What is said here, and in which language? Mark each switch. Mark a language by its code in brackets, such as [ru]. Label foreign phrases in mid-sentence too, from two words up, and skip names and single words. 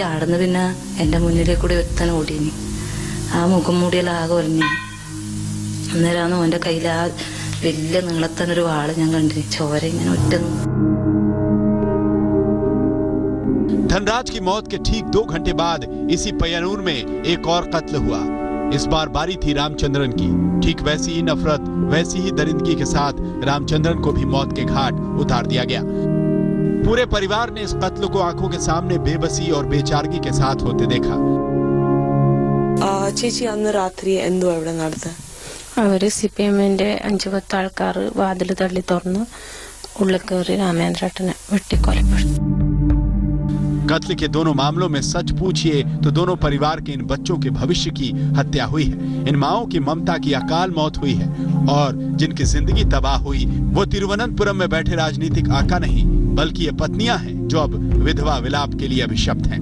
[ml] ആടുന്ന് പിന്നെ എന്റെ മുന്നിലേക്ക് കൂടി ഒരുത്തനെ ഓടിയിനി. ആ മുഖം മൂടിയെല്ലാം ആകെ ഒരഞ്ഞു. അന്നേരമാണ് അവന്റെ കയ്യിൽ ആ വലിയ നീളത്തനൊരു വാള് ഞാൻ കണ്ടിന്. ചോര ഇങ്ങനെ ഒറ്റ. [hi] धनराज की मौत के ठीक 2 घंटे बाद इसी पय्यानूर में एक और कत्ल हुआ। इस बार बारी थी रामचंद्रन की। ठीक वैसी ही नफरत, वैसी ही दरिंदगी के साथ रामचंद्रन को भी मौत के घाट उतार दिया गया। पूरे परिवार ने इस कत्ल को आंखों के सामने बेबसी और बेचारगी के साथ होते देखा। [ml] ചേച്ചി അന്ന് രാത്രി എന്തോ അവിടെ നടന്നത്? അവര് സിപിഎമ്മിന്റെ 5-10 ആൾക്കാർ വാതിൽ തള്ളി തുറന്ന് ഉള്ളിൽ കയറി രാമേന്ദ്രേട്ടനെ വെട്ടിക്കൊലപ്പെടുത്തി. [hi] कत्ल के दोनों मामलों में सच पूछिए तो दोनों परिवार के इन बच्चों के भविष्य की हत्या हुई है। इन माओं की ममता की अकाल मौत हुई है और जिनकी जिंदगी तबाह हुई वो तिरुवनंतपुरम में बैठे राजनीतिक आका नहीं, बल्कि ये पत्नियां हैं जो अब विधवा विलाप के लिए अभिशप्त हैं।